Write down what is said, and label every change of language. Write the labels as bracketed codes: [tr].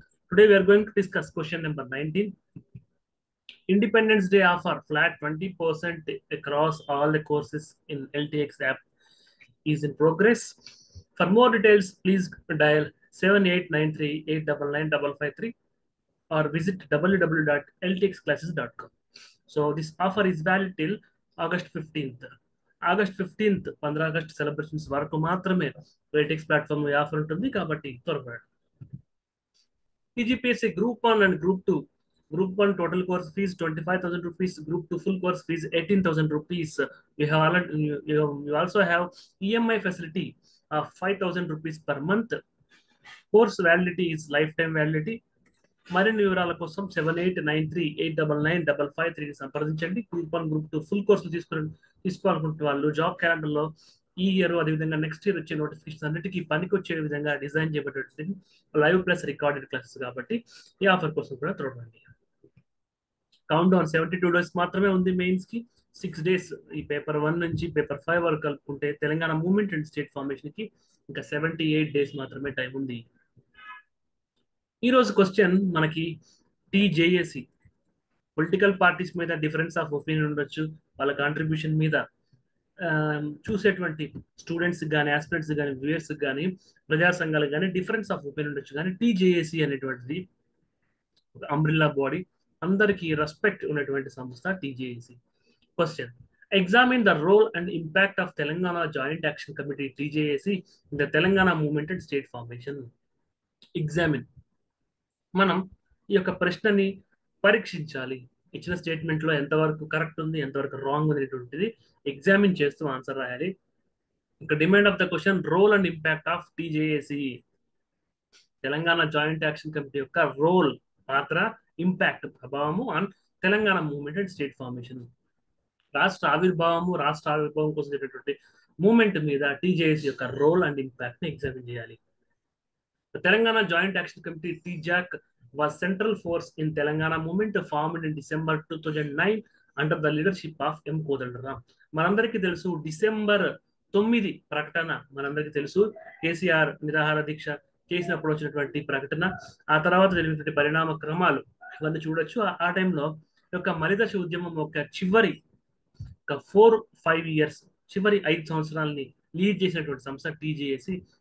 [en] Today we are going to discuss question number 19. Independence Day offer flat 20% across all the courses in LTX app is in progress. For more details, please dial 7893899553 or visit www.ltxclasses.com. So this offer is valid till August 15th. [te] August 15th 15 August celebrations వరకు మాత్రమే రేటిక్స్ platform offer ఉంటుంది కాబట్టి త్వరపడండి. [en] TGPSC group 1 and group 2. Group 1 total course fees 25,000 rupees. Group 2 full course fees 18,000 rupees. You also have EMI facility of 5,000 rupees per month. Course validity is lifetime validity. [te] మరిన్ని వివరాల కోసం 7893899553 సంప్రదించండి. Group 1 group 2 full కోర్సులు తీసుకోవాలనుకుంటే వాళ్ళు job క్యాలెండర్లో ఈ year అదేవిధంగా నెక్స్ట్ ఇయర్ వచ్చే నోటిఫికేషన్ అన్నిటికీ పనికొచ్చే విధంగా design చేయబడేది live plus recorded classes కాబట్టి ఈ ఆఫర్ కోసం కూడా చూడండి. కౌంట్ డౌన్ 72 డేస్ మాత్రమే ఉంది మెయిన్స్ కి. 6 డేస్ ఈ పేపర్ 1 నుంచి పేపర్ 5 వరకు కలుపుకుంటే Telangana movement and state formation కి ఇంకా 78 డేస్ మాత్రమే టైం ఉంది. ఈ రోజు క్వశ్చన్ మనకి టీజేఏసీ పొలిటికల్ పార్టీస్ మీద డిఫరెన్స్ ఆఫ్ ఒపీనియన్ ఉండొచ్చు, వాళ్ళ కాంట్రిబ్యూషన్ మీద చూసేటువంటి స్టూడెంట్స్ కానీ ఆస్పిరెంట్స్ కానీ వ్యూయర్స్ కానీ ప్రజా సంఘాలకు కానీ డిఫరెన్స్ ఆఫ్ ఒపీనియన్ ఉండొచ్చు. కానీ టీజేఏసీ అనేటువంటిది అంబ్రిల్లా బాడీ, అందరికీ రెస్పెక్ట్ ఉన్నటువంటి సంస్థ TJAC. [en] Question: examine the role and impact of Telangana Joint Action Committee TJAC in the Telangana movement and state formation. [te] Examine, మనం ఈ యొక్క ప్రశ్నని పరీక్షించాలి. ఇచ్చిన స్టేట్మెంట్ లో ఎంతవరకు కరెక్ట్ ఉంది, ఎంతవరకు రాంగ్ అనేటువంటిది ఎగ్జామిన్ చేస్తూ ఆన్సర్ రాయాలి. ఇక demand of the question: role and impact of TJAC, Telangana joint action committee యొక్క రోల్, పాత్ర, ఇంపాక్ట్, ప్రభావము on Telangana movement and state formation. రాష్ట్ర ఆవిర్భావం కోసం జరిగేటువంటి మూవ్మెంట్ మీద టీజేఎస్ యొక్క రోల్ అండ్ ఇంపాక్ట్ ని ఎగ్జామిన్ చేయాలి. [en] The Telangana Joint Action Committee (TJAC) was central force in Telangana movement formed in December 2009 under the leadership of M. Kodandaram. [te] మనందరికీ తెలుసు డిసెంబర్ 9 ప్రకటన, మనందరికీ తెలుసు కేసీఆర్ నిరాహార దీక్ష చేసినప్పుడు వచ్చినటువంటి ప్రకటన, ఆ తర్వాత జరిగినటువంటి పరిణామ క్రమాలు ఇవన్నీ చూడొచ్చు. ఆ టైంలో యొక్క మలిదశ ఉద్యమం ఒక చివరి 4-5 ఇయర్స్, చివరి 5 సంవత్సరాలని లీడ్ చేసినటువంటి సంస్థ టీజేఏసీ.